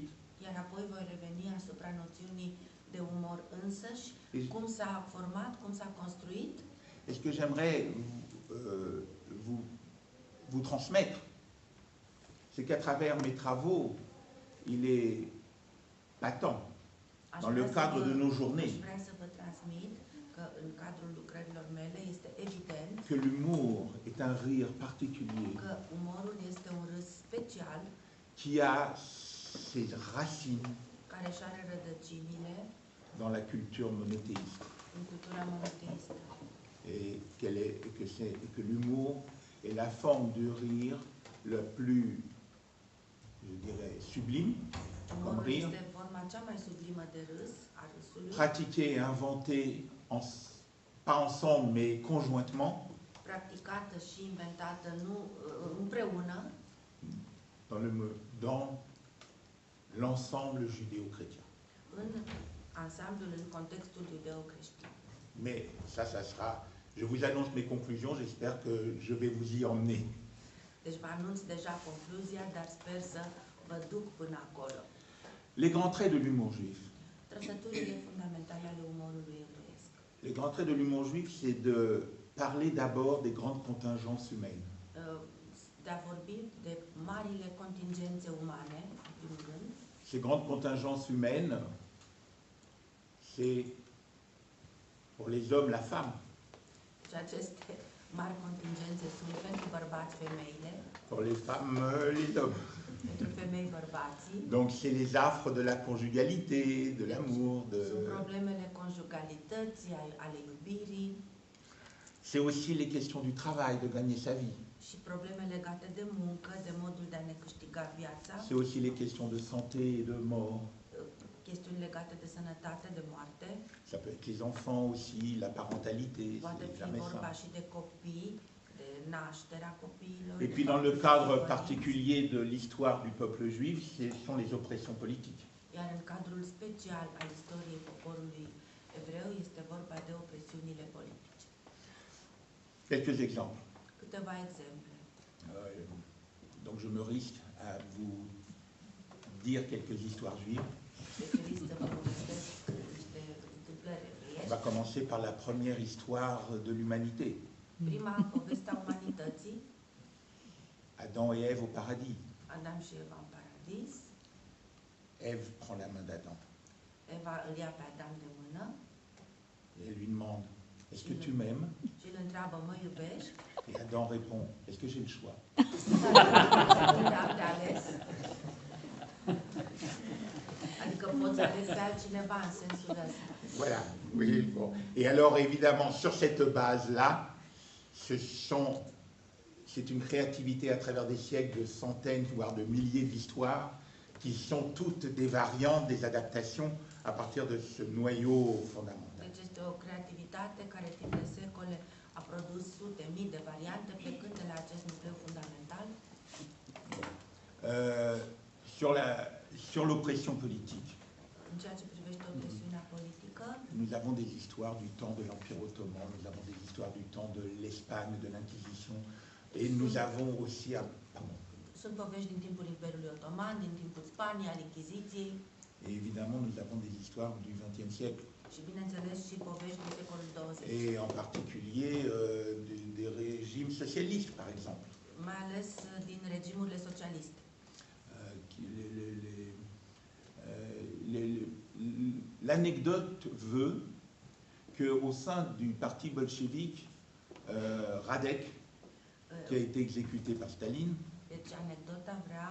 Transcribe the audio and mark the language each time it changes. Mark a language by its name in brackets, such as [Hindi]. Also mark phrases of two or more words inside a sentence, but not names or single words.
[Romanian] iar apoi voi reveni asupra noțiunii de umor însăși, [French] Et, [Romanian] cum s-a format, cum s-a construit. [French] et ce que j'aimerais vous transmettre, c'est qu'à travers mes travaux, il est patent, [Romanian] Aș [French] dans [Romanian] vrea [French] le [Romanian] să [French] cadre [Romanian] vă- [French] de nos journées, [Romanian] Aș vrea să vă transmit că în cadrul lucrărilor mele este evident [French] que l'humour est un rire particulier [Romanian] că umorul este un râs special [French] qui a ses racines [Romanian] care își are rădăcinile [French] dans la culture monothéiste. [Romanian] în cultura monoteistă. [French] Et que l'humour est la forme de rire le plus, je dirais, sublime, comme [Romanian] Umorul [French] rire, [Romanian] este forma cea mai sublimă de râs, a râsului, [French] pratiqué et inventé, pas ensemble, mais conjointement, [Romanian] practicată și inventată nu împreună [French] dans l'ensemble judéo-chrétien. [Romanian] în ansamblul, în contextul iudeo-creștin. [French] Mais ça sera, je vous annonce mes conclusions, j'espère que je vais vous y emmener. [Romanian] Deci vă anunț deja concluzia, dar sper să vă duc până acolo. [French] Les grands traits de l'humour juif. [Romanian] Trăsăturile fundamentale ale umorului evreiesc. [French] Les grands traits de l'humour juif, c'est de parler d'abord des grandes contingences humaines. [Romanian] De a vorbi de marile contingențe umane, în primul rând. [French] Ces grandes contingences humaines, c'est pour les hommes la femme, [Romanian] Și aceste mari contingențe sunt pentru bărbați femeile, [French] pour les femmes les hommes. [Romanian] pentru femei bărbații. [French] Donc c'est les affres de la conjugalité, de l'amour, [Romanian] Sunt problemele conjugalității, ale iubirii. [French] C'est aussi les questions du travail, de gagner sa vie. [Romanian] Și probleme legate de muncă, de modul de a ne câștiga viața. [French] C'est aussi les questions de santé et de mort. [Romanian] Chestiuni legate de sănătate, de moarte. [French] Ça peut être les enfants aussi, la parentalité, [Romanian] Poate [French] c'est [Romanian] fi [French] jamais [Romanian] vorba [French] ça. [Romanian] și de copii, de nașterea copiilor. [French] Et puis dans le cadre particulier de l'histoire du peuple juif, ce sont les oppressions politiques. [Romanian] Iar în cadrul special al istoriei poporului evreu este vorba de opresiunile politice. [French] Quelques exemples. [Romanian] Câteva exemple. [French] Donc je me risque à vous dire quelques histoires juives. [Romanian] Deci risc să vă povestesc niște întâmplări [French] On [Romanian] evreiești. [French] va commencer par la première histoire de l'humanité. [Romanian] Prima, povestea umanității, [French] Adam et Ève au paradis. [Romanian] Adam și Eva în paradis. [French] Ève prend la main d'Adam [Romanian] Eva îl ia pe Adam de mână [French] et elle lui demande « Est-ce que tu m'aimes ?» [Romanian] și îl întreabă, mă iubești? [French] Et Adam répond « Est-ce que j'ai le choix ?» [Romanian] Am de ales. Adică poți să alegi pe altcineva în sensul ăsta. [French] Voilà, oui, bon. Et alors évidemment, sur cette base-là, c'est une créativité à travers des siècles de centaines, voire de milliers d'histoires, qui sont toutes des variantes, des adaptations à partir de ce noyau fondamental. [Romanian] Deci este o creativitate care timp de secole a produs sute, mii de variante, plecând de la acest nucleu fundamental. [French] Sur l'oppression politique, [Romanian] În ceea ce privește opresiunea politică, [French] nous avons des histoires du temps de l'Empire ottoman, nous avons des histoires du temps de l'Espagne, de l'Inquisition, et nous avons aussi... [Romanian] sunt povești din timpul Imperiului Otoman, din timpul Spaniei, al Inchiziției. [French] Et évidemment, nous avons des histoires du XXe siècle. [Romanian] Și bineînțeles și povești din secolul 20. [French] Et en particulier des régimes socialistes, par exemple. [Romanian] Mai ales din regimurile socialiste. [French] L'anecdote veut qu'au sein du parti bolchevique, Radek, qui a été exécuté par Staline, [Romanian] Deci anecdota vrea